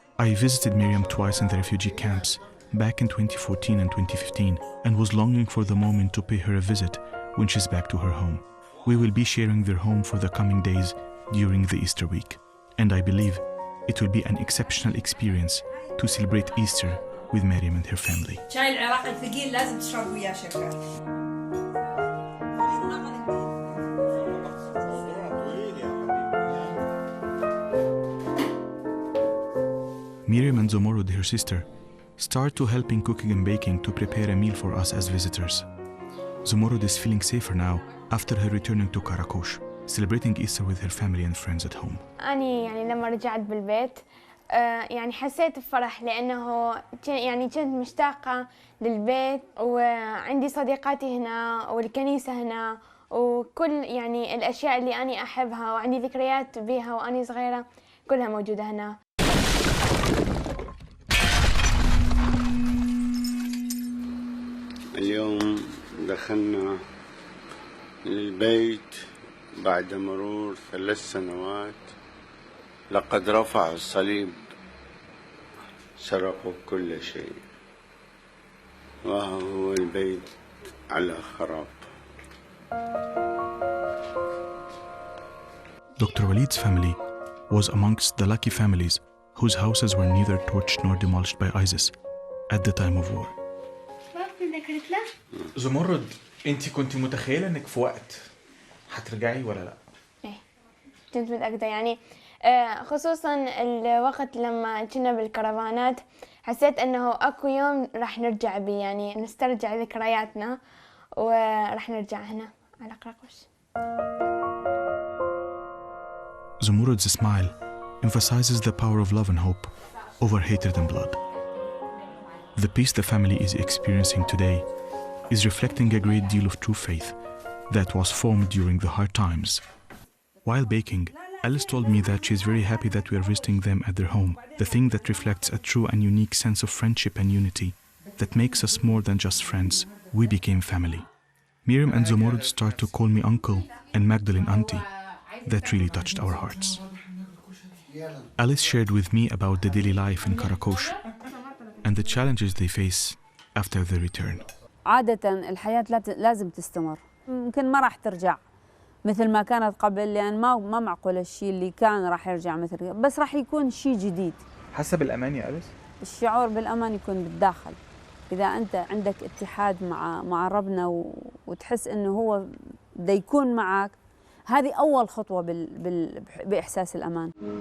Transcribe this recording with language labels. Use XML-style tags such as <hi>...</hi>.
<en>I visited Myriam twice in the refugee camps, back in 2014 and 2015, and was longing for the moment to pay her a visit when she's back to her home. We will be sharing their home for the coming days during the Easter week, and I believe it will be an exceptional experience to celebrate Easter with Myriam and her family.</en> <ar>شاي العراق الثقيل لازم تشرب وياه شكر.</ar> <en>Myriam and Zomorod, her sister, start to help in cooking and baking to prepare a meal for us as visitors. Zomorod is feeling safer now after her returning to Qaraqosh, celebrating Easter with her family and friends at home.</en> <ar>أنا يعني لما رجعت بالبيت يعني حسيت بفرح لأنه يعني كنت مشتاقة للبيت وعندي صديقاتي هنا والكنيسة هنا وكل يعني الأشياء اللي أنا أحبها وعندي ذكريات بها وأنا صغيرة كلها موجودة هنا. اليوم دخلنا للبيت بعد مرور 3 سنوات. لقد رفعوا الصليب، سرقوا كل شيء، وهو البيت على خراب.</ar> <en>Dr. Walid's family was amongst the lucky families whose houses were neither torched nor demolished by ISIS at the time of war.</en> <ar>زمرد، انت كنت متخيلة انك في وقت هترجعي ولا لا؟ ايه كنت متأكدة يعني خصوصا الوقت لما كنا بالكرفانات حسيت انه اكو يوم راح نرجع بيه يعني نسترجع ذكرياتنا وراح نرجع هنا على قراقوش.</ar> <en>Zumurod's smile emphasizes the power of love and hope over hatred and blood. The peace the family is experiencing today is reflecting a great deal of true faith that was formed during the hard times. While baking, Alice told me that she is very happy that we are visiting them at their home, the thing that reflects a true and unique sense of friendship and unity that makes us more than just friends. We became family. Myriam and Zomorod start to call me uncle and Magdalene auntie. That really touched our hearts. Alice shared with me about the daily life in Qaraqosh and the challenges they face after their return.</en> <ar>عادة الحياة لازم تستمر، يمكن ما راح ترجع مثل ما كانت قبل، لأن ما معقول الشيء اللي كان راح يرجع مثل، بس راح يكون شيء جديد. حاسة بالأمان يا أليس؟ الشعور بالأمان يكون بالداخل، إذا أنت عندك اتحاد مع ربنا وتحس إنه هو بده يكون معك، هذه أول خطوة بإحساس الأمان.</ar>